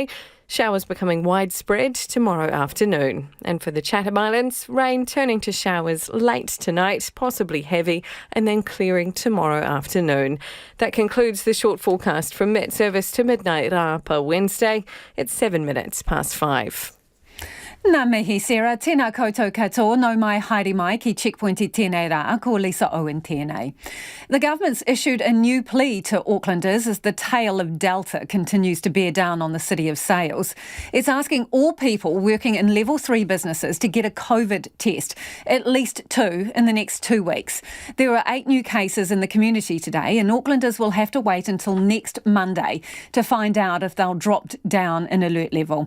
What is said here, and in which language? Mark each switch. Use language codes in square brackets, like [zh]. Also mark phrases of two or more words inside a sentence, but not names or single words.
[en] Showers becoming widespread tomorrow afternoon. And for the Chatham Islands, rain turning to showers late tonight, possibly heavy, and then clearing tomorrow afternoon. That concludes the short forecast from Met Service to midnight Rāapa Wednesday. It's 5:07. [mi] Nā mihi Sarah, tēnā koutou katoa, no mai haere mai ki Checkpoint I tēnei rā, ko Lisa Owen tēnei. [en] The government's issued a new plea to Aucklanders as the tale of Delta continues to bear down on the city of sales. It's asking all people working in level 3 businesses to get a COVID test, at least 2 in the next 2 weeks. There are 8 new cases in the community today and Aucklanders will have to wait until next Monday to find out if they'll drop down in alert level.